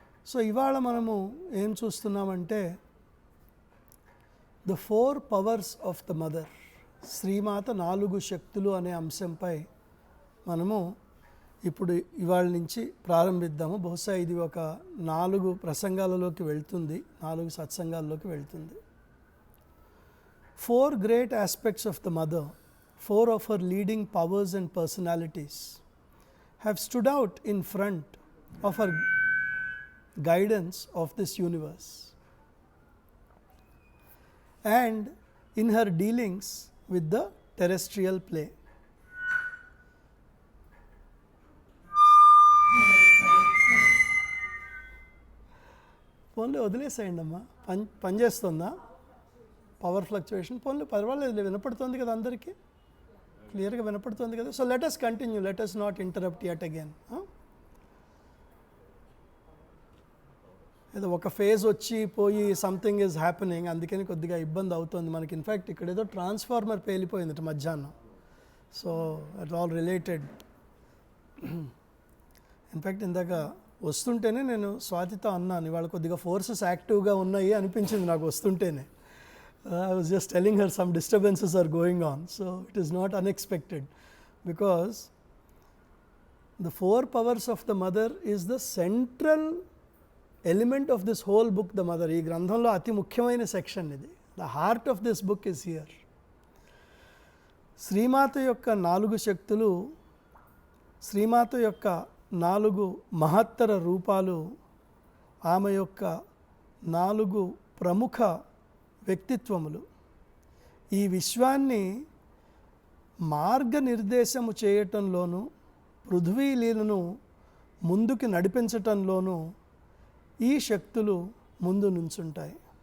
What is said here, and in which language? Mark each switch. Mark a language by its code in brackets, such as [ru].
[te] So ఇవాళ మనము ఏం చూస్తున్నామంటే [en] the 4 powers of the mother, [te] Srimata 4 శక్తులు అనే అంశంపై మనము ఇప్పుడు ఇవాళ నుంచి ప్రారంభిద్దాము. బహుశా ఇది ఒక 4 ప్రసంగాలలోకి వెళ్తుంది, 4 సత్సంగాల్లోకి వెళ్తుంది. [en] 4 great aspects of the mother, 4 of her leading powers and personalities have stood out in front of her guidance of this universe and in her dealings with the terrestrial play. [te] ఫోన్లో వదిలేసేయండి అమ్మా, పనిచేస్తుందా పవర్ ఫ్లక్చుయేషన్? ఫోన్లో పర్వాలేదు, వినపడుతుంది కదా, అందరికీ క్లియర్గా వినపడుతుంది కదా. [en] So let us continue, let us not interrupt yet again. [te] ఏదో ఒక ఫేజ్ వచ్చి పోయి [en] something is happening, [te] అందుకని కొద్దిగా ఇబ్బంది అవుతుంది మనకి. ఇన్ఫ్యాక్ట్ ఇక్కడ ఏదో ట్రాన్స్ఫార్మర్ పేలిపోయింది మధ్యాహ్నం. [en] So at all related. [te] In fact ఇందాక వస్తుంటేనే నేను స్వాతితో అన్నాను, ఇవాళ కొద్దిగా ఫోర్సెస్ యాక్టివ్గా ఉన్నాయి అనిపించింది నాకు వస్తుంటేనే. [en] I was just telling her some disturbances are going on, so it is not unexpected because the 4 powers of the mother is the central element of this whole book, the mother. [te] ఈ గ్రంథంలో అతి ముఖ్యమైన section ఇది. [en] The heart of this book is here. [te] Srimata యొక్క 4 శక్తులు, శ్రీమాత యొక్క 4 మహత్తర రూపాలు, ఆమె యొక్క 4 ప్రముఖ వ్యక్తిత్వములు ఈ విశ్వాన్ని మార్గనిర్దేశము చేయటంలోనూ, పృథ్వీలీలను ముందుకు నడిపించటంలోనూ ఈ శక్తులు ముందు నుంచుంటాయి.